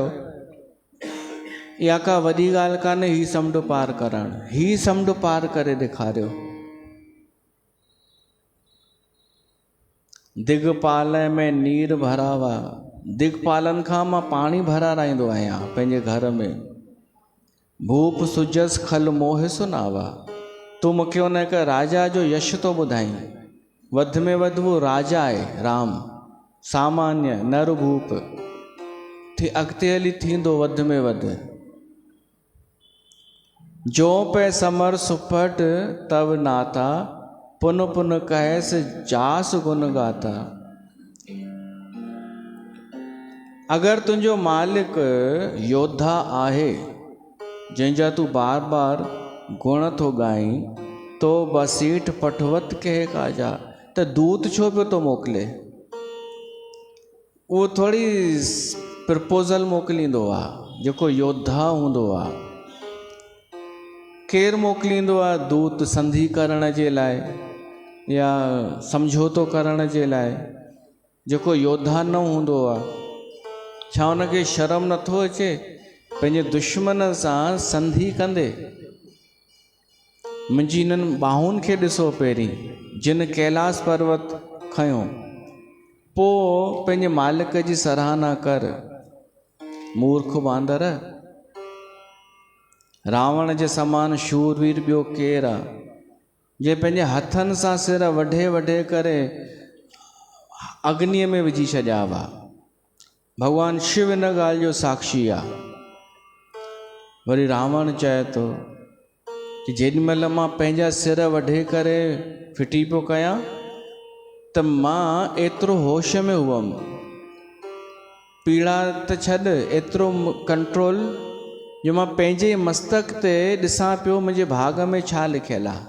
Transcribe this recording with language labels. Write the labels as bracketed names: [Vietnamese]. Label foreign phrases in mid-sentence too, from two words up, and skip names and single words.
[Sindhi] इहा का वॾी ॻाल्हि कान्हे ही समुंड पार करणु, ही समुंड पार करे ॾेखारियो। [Awadhi] दिगपाल में नीर भरावा, [Sindhi] दिगपालनि खां मां पाणी भराराईंदो आहियां पंहिंजे घर में। [Awadhi] भूप सुजस खल मोह सुनावा, [Sindhi] तूं मूंखे उन हिकु राजा जो यश थो ॿुधाई। वधि में वधि वो राजा आहे राम, सामान्य नर भूप अॻिते हली थींदो वधि में वधि। [Awadhi] जो पे समर सुपट तव नाता, पुन पुन कहस जास गुन गाता। [Sindhi] अगर तुंहिंजो मालिक योद्धा आहे जंहिंजा तूं बार बार गुण थो ॻाई, [Awadhi] तो बसीठ पठवत कहे काजा, [Sindhi] त दूत छो पियो थो मोकिले? उहो थोरी प्रपोज़ल मोकिलींदो आहे जेको योद्धा हूंदो आहे। केरु मोकिलींदो आहे दूत संधि करण जे लाइ या समझौतो करण जे लाइ? जेको योद्धा न हूंदो आहे, छा हुनखे शर्म नथो अचे पंहिंजे दुश्मन सां संधि कंदे? मुंहिंजी हिननि ॿाहुनि खे ॾिसो पहिरीं, जिन कैलाश पर्वत खयो, पोइ पंहिंजे मालिक जी सराहना कर। मूर्ख बांदर, रावण जे समान शूरवीर ॿियो केरु आहे जे पंहिंजे हथनि सां सिर वढे वढे करे अग्नीअ में विझी छॾिया हुआ? भॻवानु शिव इन ॻाल्हि जो साक्षी आहे। वरी रावण चए थो कि जेॾीमहिल मां पंहिंजा सिर वढे करे फिटी पियो कयां त मां एतिरो होश में हुअमि, पीड़ा त छॾ, एतिरो कंट्रोल जो मां पंहिंजे मस्तक ते ॾिसां पियो मुंहिंजे भाग में छा लिखियलु आहे।